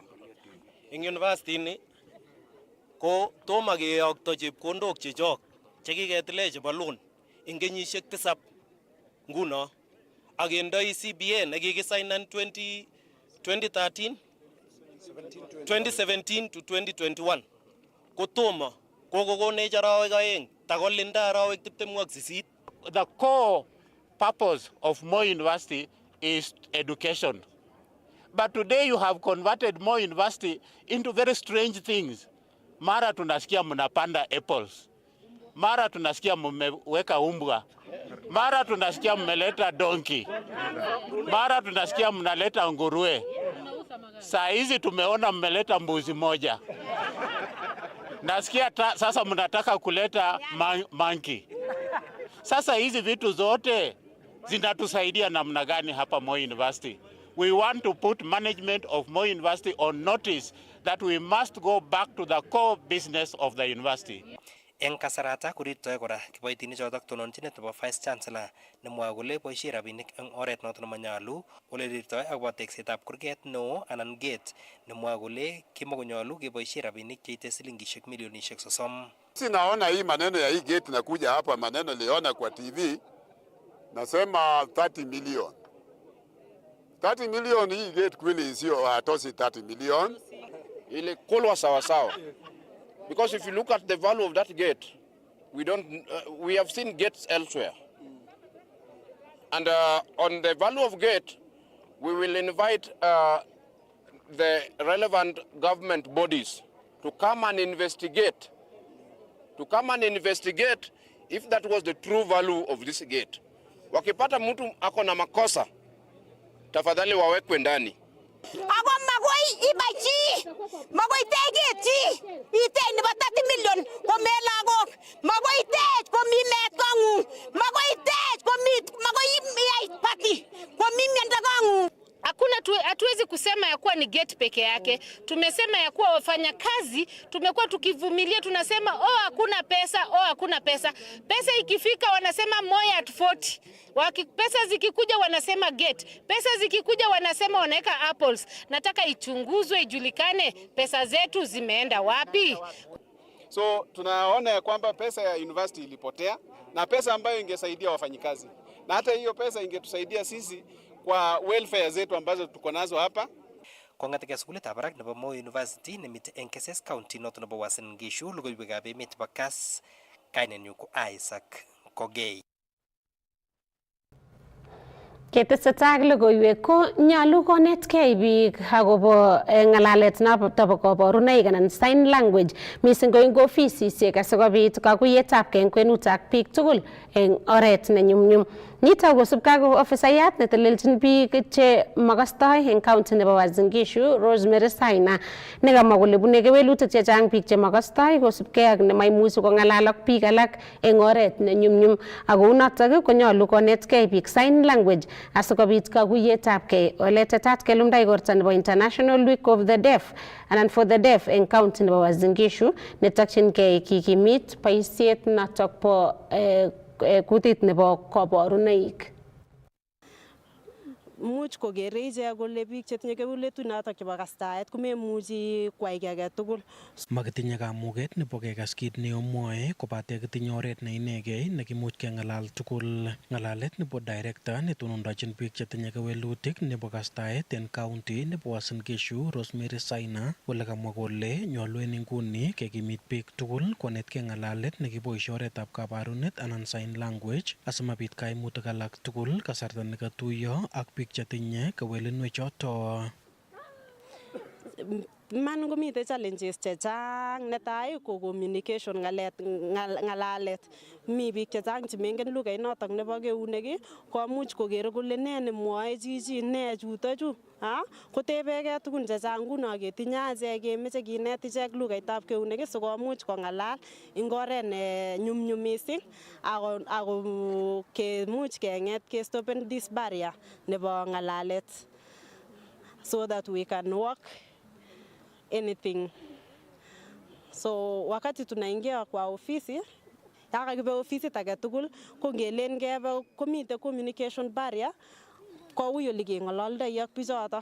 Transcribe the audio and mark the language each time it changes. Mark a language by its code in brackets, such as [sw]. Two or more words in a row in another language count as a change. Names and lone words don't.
[kln] Eng university ni ko tomo keyokto chepkondok chechok chekiketile chebo loan eng kenyisiek 7 nguno. Agendoi CBA nekikisainan 2017 to 2021 kotomo kokokonech arawek aeng takolinda arawek 28. [en] The core purpose of Moi University is education. But today you have converted Moi University into very strange things. [sw] Mara tunasikia mnapanda apples. Mara tunasikia mmeweka umbwa. Mara tunasikia mmeleta donkey. Mara tunasikia mnaleta nguruwe. Saa hizi tumeona mmeleta mbuzi moja. Nasikia sasa mnataka kuleta monkey. Sasa hizi vitu zote zinatusaidia namna gani hapa Moi University? [en] We want to put management of Moi University on notice that we must go back to the core business of the university. [kln] Eng kasarata korirtoi kora kiboitinichotok tononjinet nebo Vice Chancellor nemwoe kole boisie rabinik eng oret noto nemanyalu ole rirtoi akobo teksetab kurget neo anan gate nemwoe kole kimakonyolu keboisie rabinik cheite silingishek milionishek 30. [sw] Sinaona hii maneno ya hii gate nakuja hapa, maneno niliona kwa TV nasema 30 million. 30 million hii gate kweli sio hatosi 30 million. Ile kolwa sawa sawa. [en] Because if you look at the value of that gate, we have seen gates elsewhere. And on the value of gate, we will invite the relevant government bodies to come and investigate. To come and investigate if that was the true value of this gate. [sw] Wakipata mtu ako na makosa, tafadhali wawekwe ndani. [kln] Ako magoi ibachi, magoi tegeti, ite ni ba 30 million ko melagok, magoi tej ko mi metongu, magoi tej ko mi magoi mi party, ko mi miandagangu. [sw] Hatuwezi kusema ya kuwa ni gate peke yake. Tumesema ya kuwa wafanyakazi tumekuwa tukivumilia, tunasema hakuna pesa, hakuna pesa. Pesa ikifika wanasema Moi at 40. Pesa zikikuja wanasema gate. Pesa zikikuja wanasema wanaweka apples. Nataka ichunguzwe, ijulikane pesa zetu zimeenda wapi. So tunaona ya kwamba pesa ya university ilipotea na pesa ambayo ingesaidia wafanyikazi. Na hata hiyo pesa ingetusaidia sisi kwa welfare zetu ambazo tuko nazo hapa. [kln] kong'etege sukulitab barak nebo Moi University nemite eng Keses County noto nebo Uasin Gishu. Logoiwekab emet chebo Kass, kainenyu ko Isaac Kogei. Ketesetai ak logoiwek ko nyolu konetkei biik akobo ng'alalet nobo kaborunoik anan [en] sign language [kln] mising ko eng ofisisiek asikobit kakuyetabkei eng kwenut ak biik tugul eng oret ne nyumnyum. Nitok kosubkei ak ofisayat netelelchin biik che makastoi eng county nebo Uasin Gishu, Rosemary Saina, nekamwa kole bune kewelutik chechang biik che makastoi kosubkei ak nemaimuchi kong'alal ak biik alak eng oret ne nyumnyum. Ako unotok konyolu konetkei biik [en] sign language [kln] asikobit kakuyetabkei. Ole tetat kelumdai igorta nebo International Week of the Deaf anan [en] for the Deaf [kln] eng county nebo Uasin Gishu netokchinkei kikimit boisiet notok bo kutit nebo kaborunoik. Much kokere ichek kole biik chetinye kewelutik chebo kastaet komemuchi kwai kiy age tugul. Makitinye kamuget nebo kekas kit neomwoe kobate kitinye oret ne inegei nekimuch keng'alal tugul. Ng'alalet nebo director netonondochin biik chetinye kewelutik nebo kastaet en county nebo Uasin Gishu, Rosemary Saina, ole kamwa kole nyolu en inguni kekimit biik tugul konetkei ng'alalet nekiboisie oretab kabarunet anan [en] sign language [kln] asimabit kaimutik alak tugul kasarta nekatuiyo ak biik chetinye kewelinwek choto. Man komite challenges chechang. Netai ko communication, ng'alalet. Mi biik chechang chemengen lugait notok nebo keunek komuch kokere kole nee nemwoe chichi, nee chutochu. Kotebegei tugun chechang nguno ketinye achek kemeche kinet ichek lugaitab keunek sikomuch kong'alal eng oret ne nyumnyum mising ako kemuch keng'et kestopen [en] this barrier [kln] nebo ng'alalet [en] so that we can work anything. [sw] So wakati tunaingia kwa ofisi, [kln] yakakibe ofisit age tugul ko ngelen kebe komite [en] communication barrier [kln] ko ui ole keng'ololdoi ak bichoto.